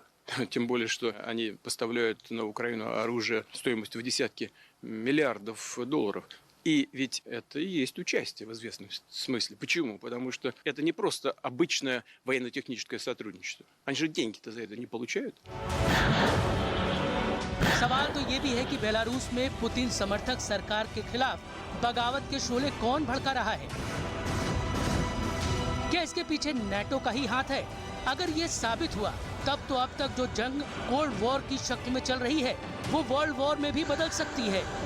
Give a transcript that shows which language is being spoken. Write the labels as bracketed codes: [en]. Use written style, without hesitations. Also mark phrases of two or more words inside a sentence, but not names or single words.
[ru] Тем более, что они поставляют на Украину оружие стоимостью в десятки миллиардов долларов. И ведь это и есть участие в известном смысле. Почему? Потому что это не просто обычное военно-техническое сотрудничество. Они же деньги-то за это не получают. [hi] सवाल तो ये भी है कि बेलारूस में पुतिन समर्थक सरकार के खिलाफ बगावत के शोले कौन भड़का रहा है? क्या इसके पीछे नेटो का ही हाथ है? अगर ये साबित हुआ तब तो अब तक जो जंग [en] cold war [hi] की शक्ल में चल रही है वो [en] world war [hi] में भी बदल सकती है।